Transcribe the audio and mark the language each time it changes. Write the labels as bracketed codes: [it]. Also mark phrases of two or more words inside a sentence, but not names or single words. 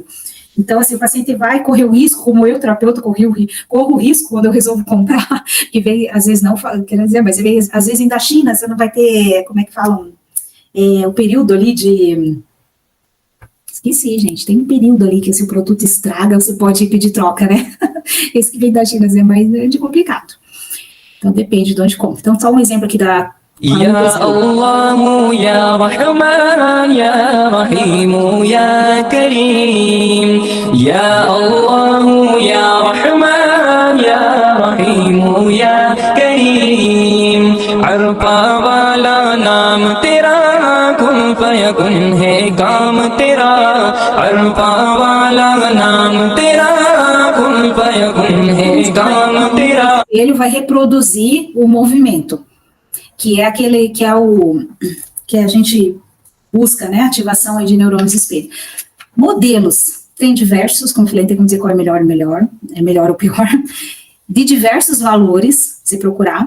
[pt] Então, assim, o paciente vai correr o risco, como eu, terapeuta, corro o risco quando eu resolvo comprar, que vem, às vezes não, quer dizer, mas vem, às vezes da China, você não vai ter, como é que falam, o período ali de... Esqueci, gente, tem um período ali que se o produto estraga, você pode pedir troca, né? Esse que vem da China é mais complicado. Então, depende de onde compra. Então, só um exemplo aqui da... [ar] يا الله، يا رحمن، يا رحيم، يا كريم. يا الله، يا رحمن، يا رحيم، يا كريم. [ur] ارفع والا نام تیرا, [ar] كن فيكون [ur] ہے کام تیرا. ارفع والا نام تیرا, [ar] كن فيكون [ur] ہے کام تیرا. [pt] Ele vai reproduzir o movimento, que é aquele que a gente busca, né, ativação aí de neurônios espelho. Modelos, tem diversos, como eu falei, tem como dizer qual é melhor ou pior, de diversos valores, se procurar.